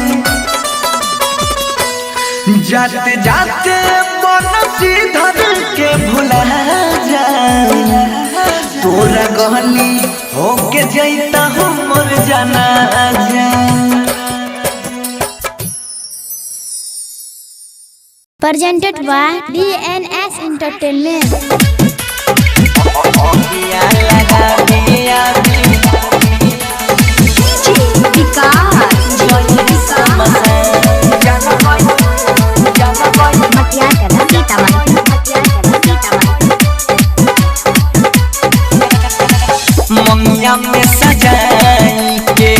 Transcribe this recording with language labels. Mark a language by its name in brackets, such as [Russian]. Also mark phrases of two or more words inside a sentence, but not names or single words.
[Sadri] जाते जाते मन सीधर के भुला जा तोरा गली होके जैता हूँ मोर जाना जा [English] Presented by DNS Entertainment. [Sadri] ओकिया लगा दिया मंगिया में सजाई के